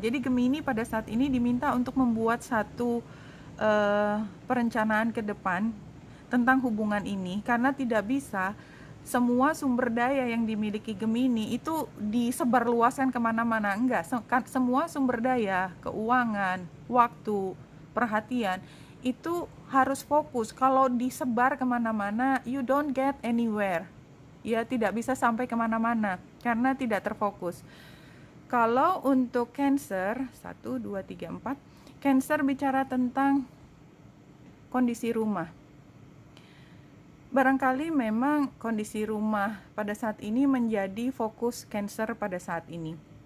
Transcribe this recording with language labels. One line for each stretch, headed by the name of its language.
Indonesian: Jadi Gemini pada saat ini diminta untuk membuat satu perencanaan ke depan tentang hubungan ini, karena tidak bisa semua sumber daya yang dimiliki Gemini itu disebarluaskan kemana-mana. Enggak, semua sumber daya, keuangan, waktu, perhatian itu harus fokus. Kalau disebar kemana-mana,
English: you don't get anywhere.
Indonesian: Ya, tidak bisa sampai kemana-mana karena tidak terfokus. Kalau untuk Cancer, 1, 2, 3, 4, Cancer bicara tentang kondisi rumah. Barangkali memang kondisi rumah pada saat ini menjadi fokus Cancer pada saat ini.